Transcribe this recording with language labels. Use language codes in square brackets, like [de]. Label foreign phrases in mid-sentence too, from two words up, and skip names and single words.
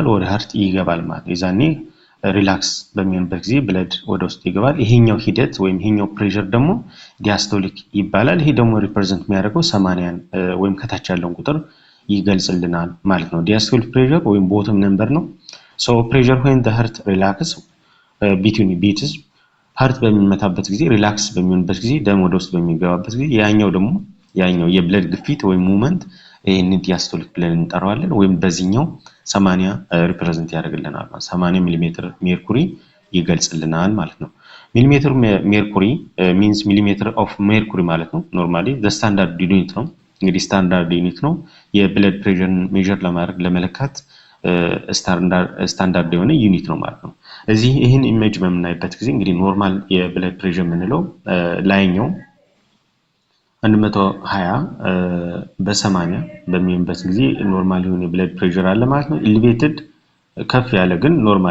[am] ወደ ሃርት ይገባል ማለት ነው። የዛኔ ሪላክስ በሚሆንበት ጊዜ ብለድ ወደ ውስጥ ይገባል። ይሄኛው ሂደት ወይም ይሄኛው ፕሬሸር ደግሞ ዲያስቶሊክ ይባላል። ይሄ ደግሞ ሪፕሬዘንት የሚያደርገው 80 ወይም ከታች ያለውን ቁጥር ይገልጽልናል ማለት ነው። ዲያስቶሊክ ፕሬሸር ወይም [en] bottom number [am] ነው። [en] so pressure when the heart relax between beats [am] ሃርት በሚመታበት ጊዜ ሪላክስ በሚሆንበት ጊዜ ደም ወደ ውስጥ በሚገባበት ጊዜ ያኛው የብለድ ግፊት ወይም ሙቭመንት ይሄንን ዲያስቶሊክ ብለን እንጠራዋለን። ወይም በዚህኛው 80 ሪፕሬዘንት ያደርግልናል ማለት 80 [en] millimeter mercury [am] ይገልጽልናል ማለት ነው። [en] millimeter mercury means millimeter of mercury [am] ማለት ነው። ኖርማሊ [en] the standard unit [am] ነው እንግዲህ [en] standard unit [am] ነው። የብለድ ፕሬሸርን ሜዠር ለማድረግ ለመለካት ስታንዳርድ የሆነ ዩኒት ነው ማለት ነው። እዚህ ይህን ኢሜጅ በምናይበት ጊዜ እንግዲህ ኖርማል የብለድ ፕሬሸር የምንለው ላይኛው 120 በ80 በሚሆንበት ጊዜ ኖርማል የሆነ የብለድ ፕሬሸር አለ ማለት ነው። ኤሌቬትድ ከፍ ያለ ግን ኖርማል